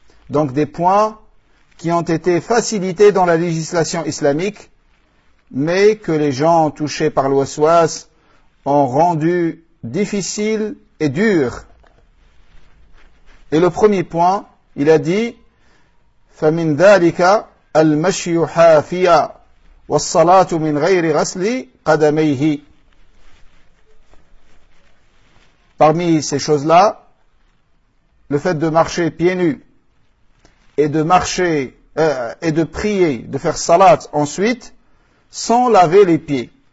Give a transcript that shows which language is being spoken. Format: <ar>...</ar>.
<fr>Donc des points qui ont été facilités dans la législation islamique, mais que les gens touchés par l'waswas ont rendu difficile et dur. Et le premier point, il a dit</fr> <ar>فَمِنْ ذَلِكَ الْمَشْيُ حَافِيَا وَالصَّلَاةُ مِنْ غَيْرِ غَسْلِ قَدَمَيْهِ.</ar> <fr>Parmi ces choses-là, le fait de marcher pieds nus et de marcher et de prier, de faire salat ensuite, sans laver les pieds.</fr>